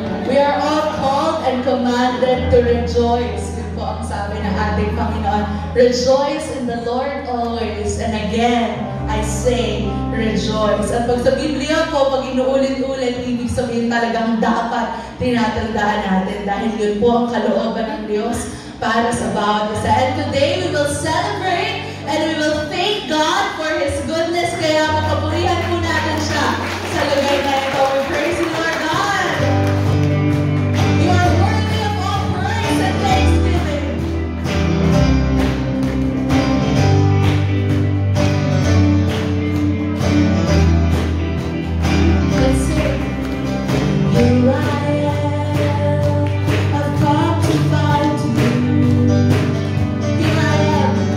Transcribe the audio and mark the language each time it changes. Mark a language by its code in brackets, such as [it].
[en] We are all called and commanded to rejoice. [tl] Yun po ang sabi ng ating Panginoon. [en] Rejoice in the Lord always. And again, I say, rejoice. [tl] At pag sa Biblia po, pag inuulit-ulit, ibig sabihin talagang dapat tinatandaan natin. Dahil yun po ang kalooban ng Diyos para sa bawat isa. [en] And today, we will celebrate and we will thank God for His goodness. [tl] Kaya magpapurihan po natin siya sa lugar na ito. [en] We praise you, Lord God. You are worthy of all praise and thanksgiving. Let's sing. Here I am, I've come to find you. Here I am.